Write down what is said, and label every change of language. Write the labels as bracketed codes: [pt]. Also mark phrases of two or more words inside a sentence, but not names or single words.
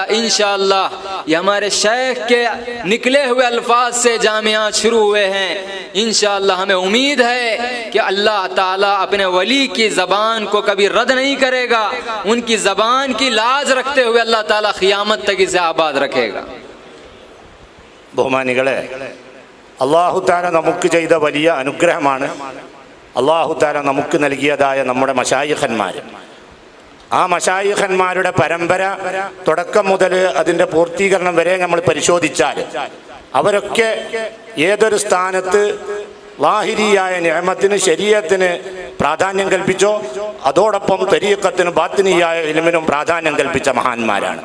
[ur] انشاءاللہ یہ ہمارے شیخ کے نکلے ہوئے الفاظ سے جامعات شروع ہوئے ہیں. انشاءاللہ ہمیں امید ہے کہ اللہ تعالیٰ اپنے ولی کی زبان کو کبھی رد نہیں کرے گا، ان کی زبان کی لاج رکھتے ہوئے اللہ تعالیٰ قیامت تک اسے آباد رکھے گا. [ml] ബഹുമാനികളെ, [ar] الله تعالى [ml] നമുക്ക് ചെയ്ത വലിയ അനുഗ്രഹമാണ് [ar] الله تعالى [ml] നമുക്ക് നൽകിയതായ നമ്മുടെ മശായിഖന്മാർ. ആ മശായിഖന്മാരുടെ പരമ്പര തുടക്കം മുതൽ അതിൻ്റെ പൂർത്തീകരണം വരെ നമ്മൾ പരിശോധിച്ചാൽ അവരൊക്കെ ഏതൊരു സ്ഥാനത്ത് ലാഹിരിയായ നിഅമത്തിന് ശരീഅത്തിന് പ്രാധാന്യം കൽപ്പിച്ചോ അതോടൊപ്പം തരീഖത്തിനും ബാത്തിനിയായ ഇൽമിനും പ്രാധാന്യം കൽപ്പിച്ച മഹാന്മാരാണ്.